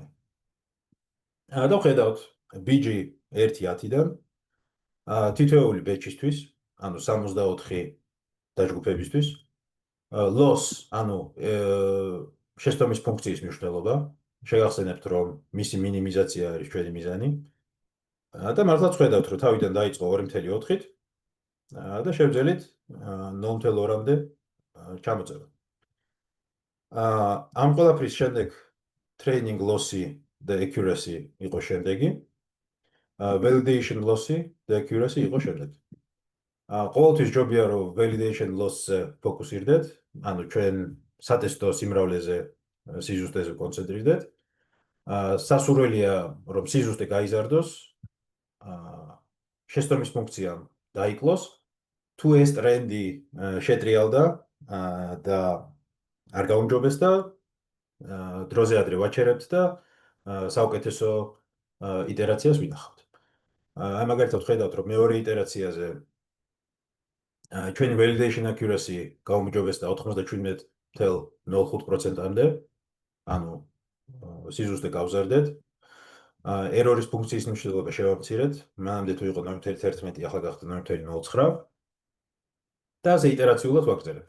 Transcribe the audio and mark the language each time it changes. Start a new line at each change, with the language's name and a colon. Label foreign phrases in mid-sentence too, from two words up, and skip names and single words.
Georgian: და ხედავთ ბიჯი 1-10-დან თითოეული ბეჭისთვის, ანუ 64 დაჯგუფებისთვის, loss, ანუ შეცდომის ფუნქციის მნიშვნელობა, შეგახსენებთ, რომ მისი მინიმიზაცია არის ჩვენი მიზანი. და მართლაც ხედავთ, რომ თავიდან დაიწყო 2.4-ით და შევძელით 0.2-მდე ჩამოწევა. ამ ყველაფრის შემდეგ
English: training loss-
Georgian: ი და accuracy იყო შემდეგი.
English: validation loss-
Georgian: ი და accuracy იყო შემდეგი. ყოველთვის ჯობია, რომ
English: validation loss-
Georgian: ზე ფოკუსირდეთ, ანუ ჩვენ სატესტო სიმრავლეზე, სიზუსტეზე კონცენტრირდეთ. სასურველია, რომ სიზუსტე გაიზარდოს, შეცდომის ფუნქციამ დაიკლოს. თუ ეს ტრენდი შეტრიალდა და არ გაუმჯობესდა, დროზე ადრე ვაჩერებთ და საუკეთესო iterაციას ვინახავთ. აი მაგალითად ხედავთ, რომ მეორე iterაციაზე ჩვენი
English: validation accuracy
Georgian: გაუმჯობესდა 97.05%-მდე, ანუ სიზუსტე გავზარდეთ. ერორის ფუნქციის მნიშვნელობა შევამცირეთ, მანამდე თუ იყო 0.11, ახლა გახდა 0.09 და ასე iterაციულად ვაგრძელებთ.